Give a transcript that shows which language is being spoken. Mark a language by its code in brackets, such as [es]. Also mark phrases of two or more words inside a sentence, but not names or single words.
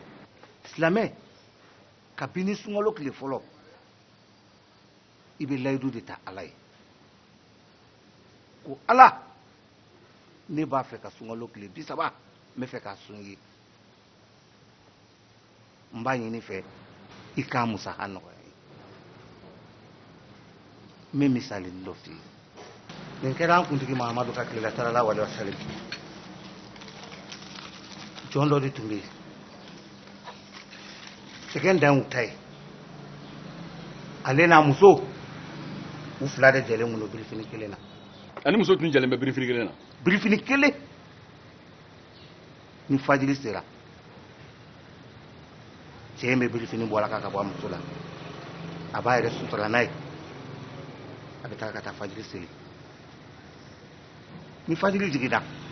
[bm] silamɛ kabini sunkalo tile fɔlɔ i bɛ layidu de ta Ala ye ko Ala ne b'a fɛ ka sunkalo tile 30 n bɛ fɛ k'a sun ye n b'a ɲini fɛ i k'a musaha nɔgɔya ye n bɛ misali dɔ f'i ye nin kɛra an kuntigi Mahamadu ka tile la [ar] صلى الله عليه وسلم [bm] jɔn dɔ de tun bɛ yen sɛgɛn dan y'u ta ye ale n'a muso u fila de jɛlen kun don birifini kelen na ani muso tun jɛlen bɛ birifini kelen na birifini kelen ni fajiri sera cɛ in bɛ birifini bɔ ala ka bɔ a muso la a b'a yɛrɛ sutura n'a ye a bɛ taa ka taa fajiri seli ni fajiri jiginna